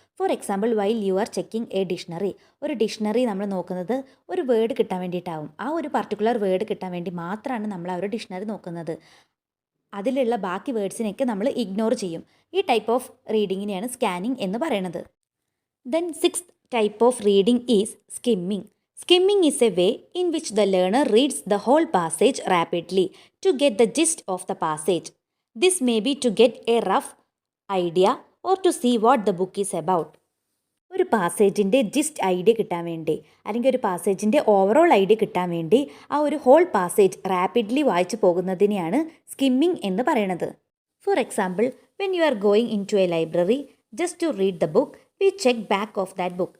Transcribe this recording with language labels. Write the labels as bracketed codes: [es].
[en] For example, while you are checking a dictionary. [ml] ഒരു dictionary നമ്മൾ നോക്കുന്നത് ഒരു വേർഡ് കിട്ടാൻ വേണ്ടിയിട്ടാവും. ആ ഒരു പർട്ടിക്കുലർ വേർഡ് കിട്ടാൻ വേണ്ടി മാത്രമാണ് നമ്മൾ ആ ഒരു ഡിക്ഷണറി നോക്കുന്നത്. അതിലുള്ള ബാക്കി വേർഡ്സിനെയൊക്കെ നമ്മൾ ഇഗ്നോർ ചെയ്യും. ഈ ടൈപ്പ് ഓഫ് റീഡിങ്ങിനെയാണ് സ്കാനിങ് എന്ന് പറയുന്നത്. [en] Then sixth type of reading is skimming. Skimming is a way in which the learner reads the whole passage rapidly to get the gist of the passage. This may be to get a rough idea or to see what the book is about. [ml] ഒരു പാസേജിൻ്റെ GIST idea കിട്ടാൻ വേണ്ടി അല്ലെങ്കിൽ ഒരു പാസേജിൻ്റെ overall idea കിട്ടാൻ വേണ്ടി ആ ഒരു whole passage rapidly വായിച്ചു പോകുന്നതിനെയാണ് സ്കിമ്മിങ് എന്ന് പറയുന്നത്. [en] For example, when you are going into a library just to read the book, we check back of that book.